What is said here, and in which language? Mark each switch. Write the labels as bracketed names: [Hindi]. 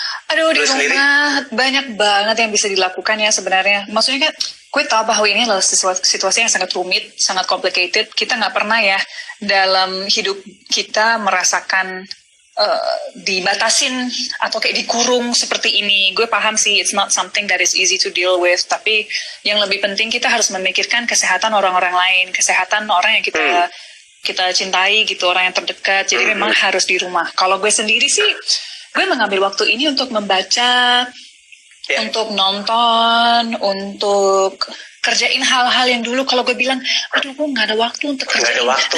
[Indonesian] Aduh, di rumah banyak banget yang bisa dilakukan ya sebenarnya. Maksudnya kan, gue tahu bahwa ini adalah situasi yang sangat rumit, sangat complicated. Kita nggak pernah ya dalam hidup kita merasakan dibatasin atau kayak dikurung seperti ini. Gue paham sih, [English] it's not something that is easy to deal with. [Indonesian] Tapi yang lebih penting kita harus memikirkan kesehatan orang-orang lain, kesehatan orang yang kita cintai gitu, orang yang terdekat. Jadi memang harus di rumah. Kalau gue sendiri sih, gue mengambil waktu ini untuk membaca, untuk nonton, untuk kerjain hal-hal yang dulu kalau gue bilang, aduh gue nggak ada waktu untuk kerjain.